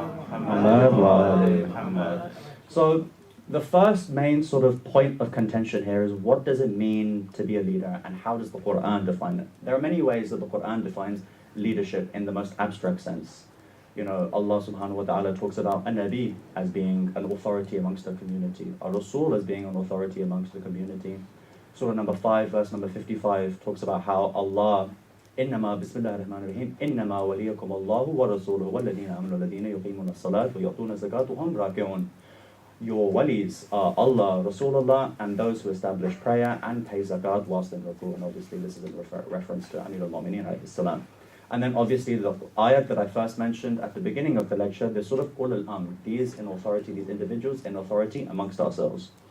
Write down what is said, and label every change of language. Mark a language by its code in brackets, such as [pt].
[en] Muhammad wa ali Muhammad. So the first main sort of point of contention here is, what does it mean to be a leader and how does the Quran define it? There are many ways that the Quran defines leadership in the most abstract sense. Allah subhanahu wa ta'ala talks about a Nabi as being an authority amongst the community, a Rasul as being an authority amongst the community. Surah number 5, verse number 55 talks about how Allah, [ar] إنما بسم الله الرحمن الرحيم إنما وليكم الله ورسوله والذين آمنوا الذين يقيمون الصلاة ويؤتون الزكاة وهم راكعون. [en] Your walis are Allah, Rasulullah, and those who establish prayer and pay zakat whilst in ruku. And obviously this is in reference to Amir al-Mu'mineen alayhi salam. And then obviously the ayat that I first mentioned at the beginning of the lecture, they're sort of ulul amr, these in authority, these individuals in authority amongst ourselves.